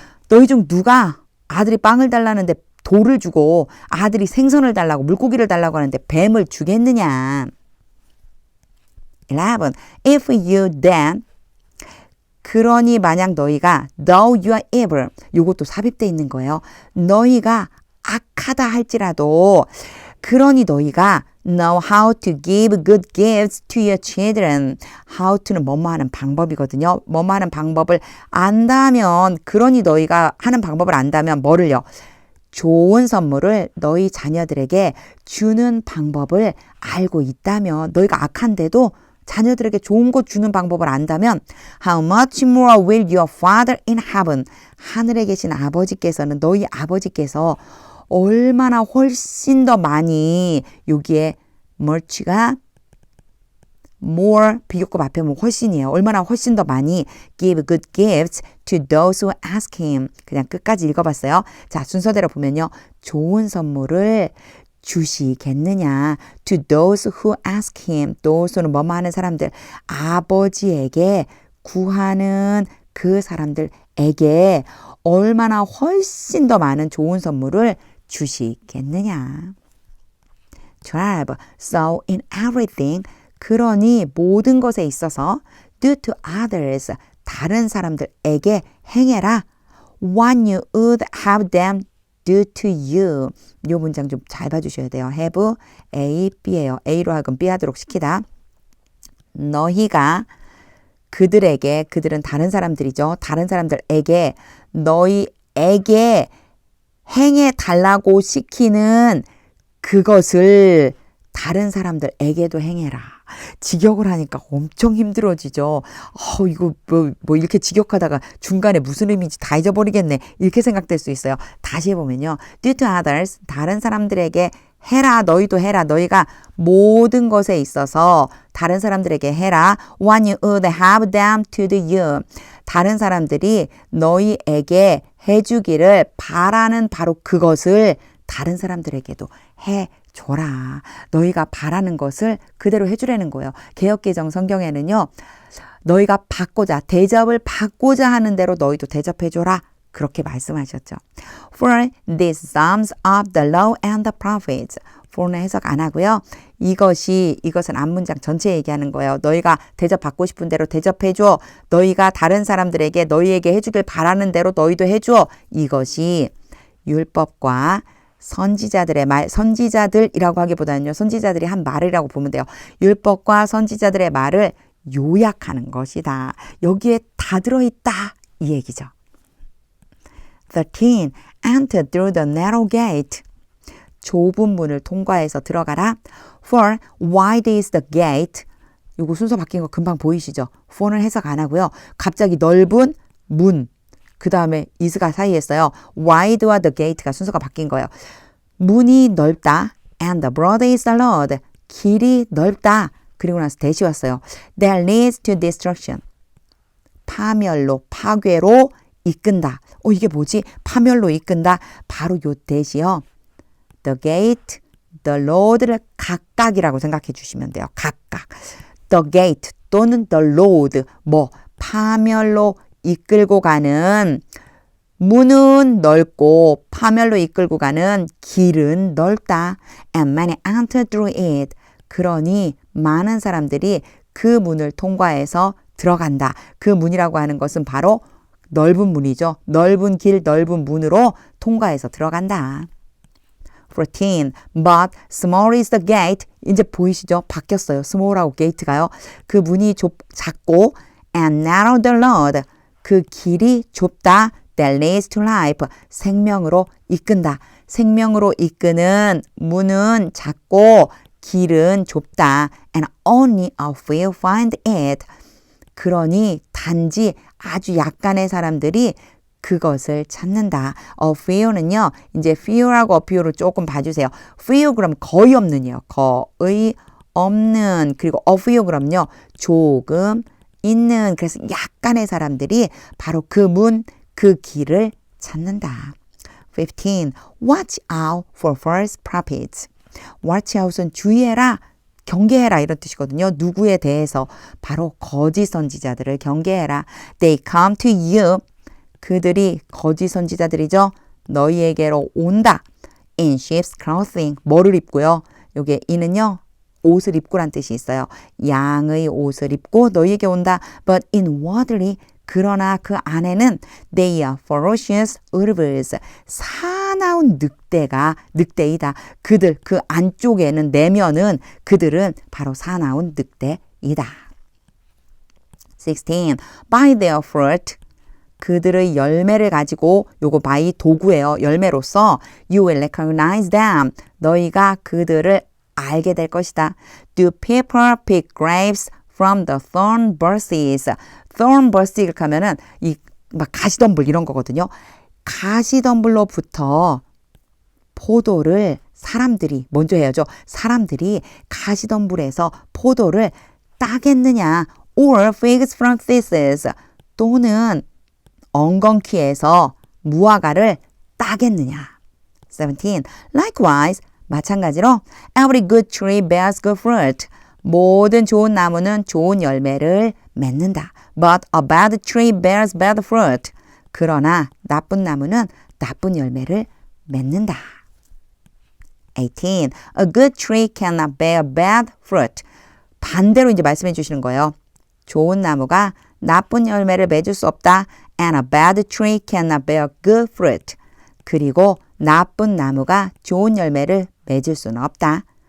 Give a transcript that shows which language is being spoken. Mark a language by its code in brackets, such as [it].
[ko] 너희 중 누가 아들이 빵을 달라는데 돌을 주고 아들이 생선을 달라고 물고기를 달라고 하는데 뱀을 주겠느냐. 11. [en] If you then [ko] 그러니 만약 너희가 [en] though you are evil [ko] 요것도 삽입되어 있는 거예요. 너희가 악하다 할지라도 그러니 너희가 [en] know how to give good gifts to your children. [ko] how to는 뭐뭐 하는 방법이거든요. 뭐뭐 하는 방법을 안다면 그러니 너희가 하는 방법을 안다면 뭐를요? 좋은 선물을 너희 자녀들에게 주는 방법을 알고 있다면 너희가 악한데도 자녀들에게 좋은 것 주는 방법을 안다면 [en] How much more will your Father in heaven [ko] 하늘에 계신 아버지께서는 너희 아버지께서 얼마나 훨씬 더 많이 여기에 much가 more 비교급 앞에 뭐 훨씬이에요. 얼마나 훨씬 더 많이 [en] give good gifts to those who ask him. [ko] 그냥 끝까지 읽어봤어요. 자, 순서대로 보면요. 좋은 선물을 주시겠느냐. [en] To those who ask him. [ko] those는 뭐뭐 하는 사람들. 아버지에게 구하는 그 사람들에게 얼마나 훨씬 더 많은 좋은 선물을 주시겠느냐. 12. [en] So in everything. [ko] 그러니 모든 것에 있어서 [en] do to others. [ko] 다른 사람들에게 행해라. [en] What you would have them do to you. [ko] 이 문장 좀 잘 봐주셔야 돼요. have, A, B예요. A로 하여금 B 하도록 시키다. 너희가 그들에게, 그들은 다른 사람들이죠. 다른 사람들에게, 너희에게 행해 달라고 시키는 그것을 다른 사람들에게도 행해라. 직역을 하니까 엄청 힘들어지죠. 이거 뭐 이렇게 직역하다가 중간에 무슨 의미인지 다 잊어버리겠네. 이렇게 생각될 수 있어요. 다시 해보면요. [en] Do to others, [ko] 다른 사람들에게 해라. 너희도 해라. 너희가 모든 것에 있어서 다른 사람들에게 해라. [en] When you would have them to do you. [ko] 다른 사람들이 너희에게 해주기를 바라는 바로 그것을 다른 사람들에게도 해줘라. 너희가 바라는 것을 그대로 해주라는 거예요. 개역개정 성경에는요. 너희가 대접을 받고자 하는 대로 너희도 대접해줘라. 그렇게 말씀하셨죠. [en] For these psalms of the law and the prophets. [ko] for는 해석 안 하고요. 이것은 앞문장 전체 얘기하는 거예요. 너희가 대접받고 싶은 대로 대접해줘. 너희가 다른 사람들에게 너희에게 해주길 바라는 대로 너희도 해줘. 이것이 율법과 선지자들의 말, 선지자들이라고 하기보다는요. 선지자들이 한 말이라고 보면 돼요. 율법과 선지자들의 말을 요약하는 것이다. 여기에 다 들어있다. 이 얘기죠. 13. [en] Enter through the narrow gate. [ko] 좁은 문을 통과해서 들어가라. [en] For wide is the gate. [ko] 이거 순서 바뀐 거 금방 보이시죠? for는 해석 안 하고요. 갑자기 넓은 문. 그 다음에 is가 사이에 있어요. wide와 the gate가 순서가 바뀐 거예요. 문이 넓다. [en] And the broad is the road. [ko] 길이 넓다. 그리고 나서 대시 왔어요. [en] That leads to destruction. [ko] 파멸로, 파괴로 이끈다. 이게 뭐지? 파멸로 이끈다. 바로 요 대시요. [en] The gate, the road [ko] 를 각각이라고 생각해 주시면 돼요. 각각. [en] The gate 또는 the road. [ko] 파멸로 이끌고 가는 문은 넓고 파멸로 이끌고 가는 길은 넓다. [en] And many enter through it. [ko] 그러니 많은 사람들이 그 문을 통과해서 들어간다. 그 문이라고 하는 것은 바로 넓은 문이죠. 넓은 길, 넓은 문으로 통과해서 들어간다. [en] 14. But small is the gate. [ko] 이제 보이시죠? 바뀌었어요. small하고 gate가요. 그 문이 작고 [en] and narrow the road. [ko] 그 길이 좁다. [en] That leads to life. [ko] 생명으로 이끈다. 생명으로 이끄는 문은 작고 길은 좁다. [en] And only a few find it. [ko] 그러니 단지 아주 약간의 사람들이 그것을 찾는다. A few는요. 이제 few라고 a few를 조금 봐주세요. few 그럼 거의 없는요. 거의 없는. 그리고 a few 그럼요. 조금 있는. 그래서 약간의 사람들이 바로 그 문, 그 길을 찾는다. 15. [en] Watch out for false prophets. Watch out은 주의해라. [ko] 경계해라 이런 뜻이거든요. 누구에 대해서 바로 거짓 선지자들을 경계해라. [en] They come to you. [ko] 그들이 거짓 선지자들이죠. 너희에게로 온다. [en] In sheep's clothing. [ko] 뭐를 입고요. 요게 이는요. 옷을 입고란 뜻이 있어요. 양의 옷을 입고 너희에게 온다. [en] But inwardly. [ko] 그러나 그 안에는 [en] they are ferocious wolves. [ko] 사나운 늑대이다. 그들 그 안쪽에는 내면은 그들은 바로 사나운 늑대이다. [en] 16. By their fruit. [ko] 그들의 열매를 가지고 요거 by 도구예요. [en] 열매로서 you will recognize them. [ko] 너희가 그들을 알게 될 것이다. [en] Do people pick grapes from the thorn bushes? [ko] thorn bush 하면은 막 가시덤불 이런 거거든요. 가시덤불로부터 포도를 사람들이 먼저 해야죠. 사람들이 가시덤불에서 포도를 따겠느냐? [en] Or figs from thistles. [ko] 또는 엉겅퀴에서 무화과를 따겠느냐? 17. [en] Likewise, 마찬가지로 every good tree bears good fruit. [ko] 모든 좋은 나무는 좋은 열매를 맺는다. [en] But a bad tree bears bad fruit. [ko] 그러나 나쁜 나무는 나쁜 열매를 맺는다. 18. [en] A good tree cannot bear bad fruit. [ko] 반대로 이제 말씀해 주시는 거예요. 좋은 나무가 나쁜 열매를 맺을 수 없다. [en] And a bad tree cannot bear good fruit. [ko] 그리고 나쁜 나무가 좋은 열매를 맺을 수는 없다.